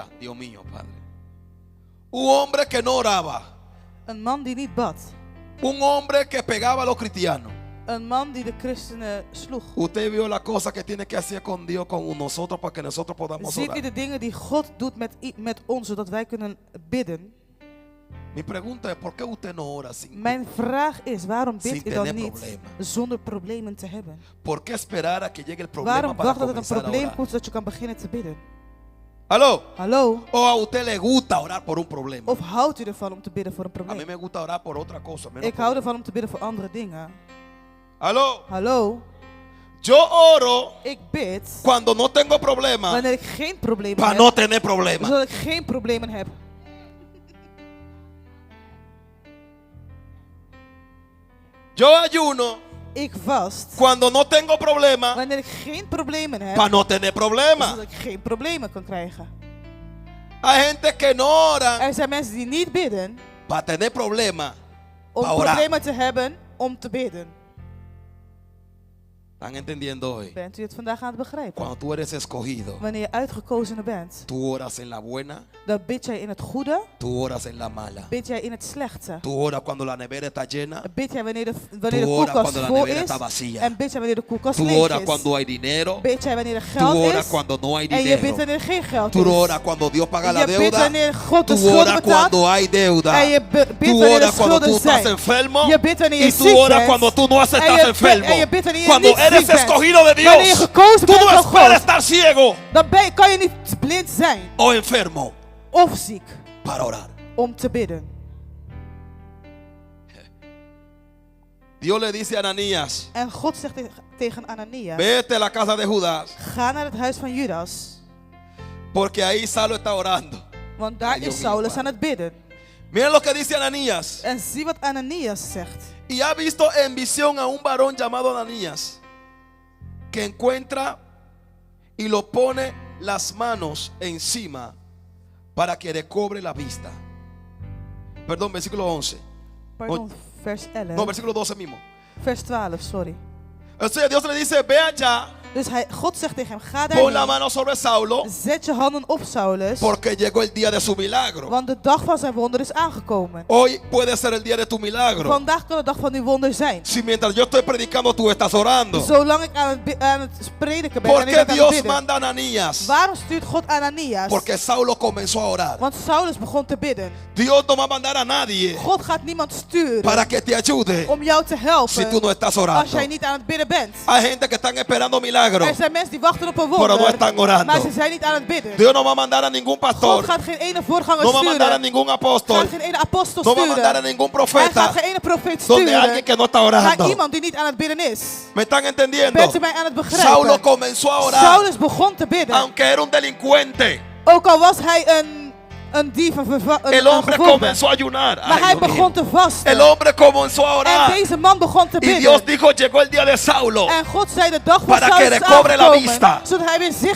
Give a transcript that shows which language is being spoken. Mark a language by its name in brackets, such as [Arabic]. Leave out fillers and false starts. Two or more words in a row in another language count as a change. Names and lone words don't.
[Spanish] Dios mío, Padre. Un hombre que no oraba, [Dutch] een man die niet bad. [Spanish] un hombre que pegaba a los cristianos. [Dutch] Een man die de christenen sloeg. [Spanish] Usted vio la cosa que tiene que hacer con Dios, con nosotros, para que nosotros podamos [Dutch] Ziet u [Spanish] orar. [Dutch] de dingen die God doet met ons, zodat wij kunnen bidden? [Spanish] Mi pregunta es, ¿por qué usted no ora [Dutch] Mijn vraag is, waarom [Spanish] Sin [Dutch] bidt u dan [Spanish] tener [Dutch] niet [Spanish] problema. [Dutch] zonder problemen te hebben? [Spanish] ¿Por qué esperar a que llegue el problema [Dutch] Waarom [Spanish] para [Dutch] wacht tot het een [Spanish] comenzar a [Dutch] probleem [Spanish] orar? [Dutch] komt zodat je kan beginnen te bidden? [Spanish] ¿Aló? [Dutch] Hallo? [Spanish] ¿O a usted le gusta orar por un problema? [Dutch] Of houdt u ervan om te bidden voor een [Spanish] A mí [Dutch] probleem? [Spanish] me gusta orar por otra cosa. menos [Dutch] Ik [Spanish] por- [Dutch] hou ervan om te bidden voor andere dingen. [Spanish] ¿Aló? [Dutch] Hallo? [Spanish] Yo oro [Dutch] Ik bid [Spanish] cuando no tengo problema [Dutch] wanneer ik geen problemen [Spanish] para [Dutch] heb, [Spanish] no tener problema. [Dutch] zodat ik geen problemen heb. [Spanish] Yo ayuno [Dutch] Ik vast [Spanish] cuando no tengo problema [Dutch] wanneer ik geen problemen heb, [Spanish] para no tener problema. [Dutch] zodat ik geen problemen kan krijgen. [Spanish] Hay gente que no ora [Dutch] Er zijn mensen die niet bidden [Spanish] para tener problema. [Dutch] om [Spanish] Pa orar. [Dutch] problemen te hebben om te bidden. [Spanish] ¿Están entendiendo hoy? [Dutch] Bent u het vandaag aan het begrijpen? [Spanish] Cuando tú eres escogido, [Dutch] Wanneer je uitgekozene bent, [Spanish] tú oras en la buena, [Dutch] dan bid jij in het goede, [Spanish] tú oras en la mala. [Dutch] bid jij in het slechte. [Spanish] Tú oras cuando la nevera está llena, [Dutch] Bid jij wanneer de [Spanish] tú oras [Dutch] koelkast [Spanish] cuando la [Dutch] vol [Spanish] nevera [Dutch] is [Spanish] está vacía. [Dutch] en bid jij wanneer de koelkast [Spanish] Tú [Dutch] leeg [Spanish] oras [Dutch] is. [Spanish] cuando hay dinero, [Dutch] Bid jij wanneer er [Spanish] tú [Dutch] geld [Spanish] oras [Dutch] is [Spanish] cuando no hay [Dutch] en je bidt [Spanish] dinero. [Dutch] wanneer er geen geld [Spanish] Tú [Dutch] is. [Spanish] oras cuando Dios paga la [Dutch] Je bidt [Spanish] deuda. [Dutch] wanneer God de [Spanish] Tú [Dutch] schulden [Spanish] oras [Dutch] betaalt [Spanish] cuando hay deuda. [Dutch] en je bidt [Spanish] Tú [Dutch] wanneer de [Spanish] oras cuando tú [Dutch] schulden [Spanish] estás [Dutch] zijn. [Spanish] enfermo. [Dutch] Je bidt wanneer je [Spanish] Y tú [Dutch] ziek [Spanish] oras [Dutch] bent. [Spanish] cuando tú no [Dutch] En [Spanish] estás [Dutch] je [Spanish] enfermo. [Dutch] bidt- en je bidt wanneer je [Spanish] Cuando [Dutch] niet [Spanish] eres [Dutch] ziek bent. [Spanish] escogido de [Dutch] Wanneer je [Spanish] Dios, [Dutch] gekozen [Spanish] tú [Dutch] bent [Spanish] no [Dutch] van [Spanish] esperas [Dutch] God, [Spanish] estar ciego [Dutch] dan kan je niet blind zijn [Spanish] o enfermo [Dutch] of ziek [Spanish] para orar. [Dutch] om te bidden. [Spanish] Dios le dice a Ananías, [Dutch] En God zegt tegen Ananias, [Spanish] vete a la casa de Judas, [Dutch] ga naar het huis van Judas, [Spanish] porque ahí Saulo está orando. [Dutch] want daar [Spanish] Ay, Dios [Dutch] is [Spanish] mío, [Dutch] Saulus [Spanish] Padre. [Dutch] aan het bidden. [Spanish] Miren lo que dice Ananías. [Dutch] En zie wat Ananias zegt. [Spanish] Y ha visto en visión a un varón llamado Ananías, que encuentra y lo pone las manos encima para que recobre la vista. Perdón, versículo 11. [Dutch] Pardon, vers 11. [Spanish] No, versículo 12 mismo. [Dutch] Vers 12, sorry. [Spanish] O sea, Dios le dice, ve allá, [Dutch] Dus God zegt tegen hem, ga [Spanish] pon la [Dutch] daarheen, [Spanish] mano sobre Saulo, [Dutch] zet je handen op Saulus, [Spanish] porque llegó el día de su milagro. [Dutch] want de dag van zijn wonder is aangekomen. [Spanish] Hoy puede ser el día de tu milagro. [Dutch] Vandaag kan de dag van uw wonder zijn. [Spanish] Si mientras yo estoy predicando tú estás orando. [Dutch] Zolang ik aan het prediken ben [Spanish] ¿Por [Dutch] en ik [Spanish] qué [Dutch] ben aan het [Spanish] Dios [Dutch] bidden. [Spanish] manda a Ananías? [Dutch] Waarom stuurt God Ananias? [Spanish] Porque Saulo comenzó a orar. [Dutch] Want Saulus begon te bidden. [Spanish] Dios no va a mandar a nadie [Dutch] God gaat niemand sturen [Spanish] para que te ayude [Dutch] om jou te [Spanish] si [Dutch] helpen [Spanish] tú no estás [Dutch] als [Spanish] orando. [Dutch] jij niet aan het bidden bent. [Spanish] Hay gente que están esperando milagros, [Dutch] Er zijn mensen die wachten op een [Spanish] pero no [Dutch] wonder, [Spanish] están orando. [Dutch] maar ze zijn niet aan het bidden. [Spanish] Dios no va a mandar a ningún [Dutch] God [Spanish] pastor, [Dutch] gaat geen ene voorganger [Spanish] no va a mandar a [Dutch] sturen. [Spanish] ningún [Dutch] Gaat [Spanish] apóstol, [Dutch] geen ene apostel [Spanish] no va a mandar a [Dutch] sturen. [Spanish] ningún [Dutch] Hij gaat [Spanish] profeta [Dutch] geen ene profeet [Spanish] donde alguien [Dutch] sturen [Spanish] que no está [Dutch] naar [Spanish] orando. [Dutch] iemand die niet aan het bidden is. [Spanish] ¿Me están entendiendo? [Dutch] Bent u mij aan het [Spanish] Saulo [Dutch] begrijpen? [Spanish] comenzó a orar, [Dutch] Saulus begon te bidden. [Spanish] aunque era un delincuente. [Dutch] Ook al was hij een dief, [Spanish] El [Dutch] een [Spanish] hombre [Dutch] gevolgde. [Spanish] comenzó a ayunar. [Dutch] Maar [Spanish] Ay, [Dutch] hij [Spanish] Dios mío. [Dutch] begon te vasten. [Spanish] El hombre comenzó a [Dutch] En [Spanish] orar. [Dutch] deze man begon te [Spanish] Y [Dutch] bidden. [Spanish] Dios dijo, llegó el día de Saulo. [Dutch] En God zei de dag van [Spanish] Para que [Dutch] Saulus is [Spanish] recobre la [Dutch] aangekomen, [Spanish] vista. [Dutch] zodat hij weer zicht